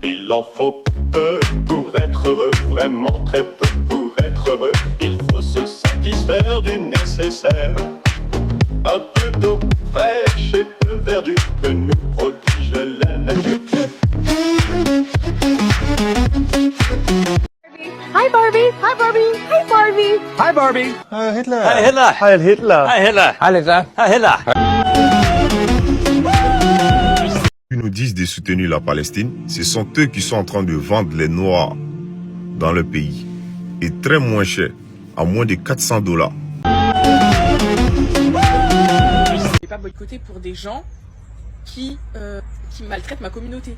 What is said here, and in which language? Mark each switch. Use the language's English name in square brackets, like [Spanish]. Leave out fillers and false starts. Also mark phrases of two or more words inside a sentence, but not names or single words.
[French] Il en faut peu pour être heureux, vraiment très peu pour être heureux. Il faut se satisfaire du nécessaire. Un peu d'eau fraîche et de verdure que nous prodige la nature. [English] Hi Barbie! Hi Barbie! Hi Barbie! Hi Barbie. [German] Heil Hitler. [English] Hi Hitler. [German] Heil Hitler. [English] Hi Hitler. [German] Heil Hitler. [English] Hi Hitler. [French] Ils nous disent de soutenir la Palestine, ce sont eux qui sont en train de vendre les Noirs dans le pays. Et très moins cher, à moins de $400. Je vais pas boycotter pour des gens qui maltraitent ma communauté.